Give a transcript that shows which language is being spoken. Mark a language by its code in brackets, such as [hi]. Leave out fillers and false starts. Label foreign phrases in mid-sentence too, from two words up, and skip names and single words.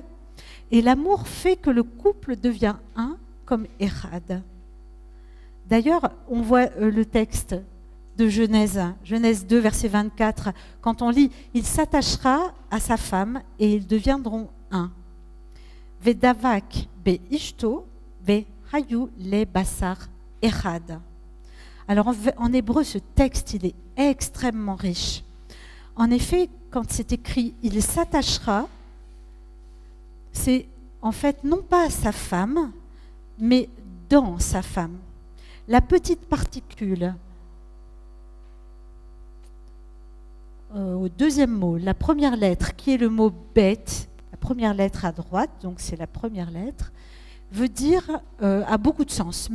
[fr] Et l'amour fait que le couple devient un, comme Echad. D'ailleurs, on voit le texte de Genèse, Genèse 2, verset 24, quand on lit « Il s'attachera à sa femme et ils deviendront un ». « [he] ודבק באשתו והיו לבשר אחד ». [fr] Alors en hébreu, ce texte, il est extrêmement riche. En effet, quand c'est écrit « il s'attachera », c'est en fait non pas à sa femme, mais dans sa femme. La petite particule au deuxième mot, la première lettre, qui est le mot « bête », la première lettre à droite, donc c'est la première lettre, veut dire, a beaucoup de sens.